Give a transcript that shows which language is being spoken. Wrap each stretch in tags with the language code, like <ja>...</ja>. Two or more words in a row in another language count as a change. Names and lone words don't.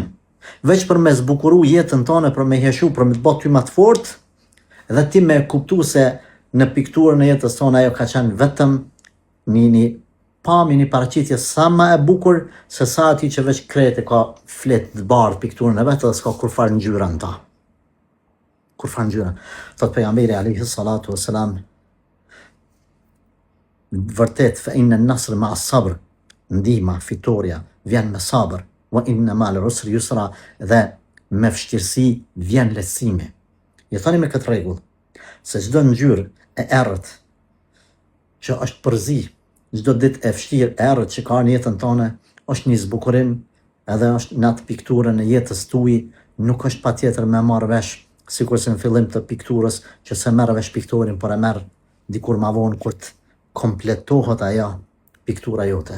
<sq>Veç për me zbukuru jetën tonë, për me heshu, për me të bëtë ty më të fort, dhe ti me kuptu se në pikturën e jetës tonë ajo ka qenë vetëm një pamje, një paraqitje sa më e bukur se sa ati që veç krejt e ka flet të bardh pikturën e vetë dhe s'ka kur farë ngjyra në ta. Kur farë ngjyra. Thot pejgamberi</sq> <ar>عليه الصلاة والسلام, vërtet فإن النصر مع الصبر,</ar> <sq>ndihma, fitoria vjen me sabër,</sq> <ar>وإن مع العسر يسرا,</ar> <sq>dhe me vështirësi vjen lehtësimi. Je thani me këtë rregull se çdo ngjyrë e errët që është përzi, çdo ditë e vështirë e errët që ka në jetën tonë, është një zbukurim, edhe është në atë pikturën e jetës tuaj, nuk është patjetër me marrë vesh, sikur se në fillim të pikturës që se merr vesh piktorin, por e merr dikur ma vonë kur të kompletohet ajo piktura jote.</sq>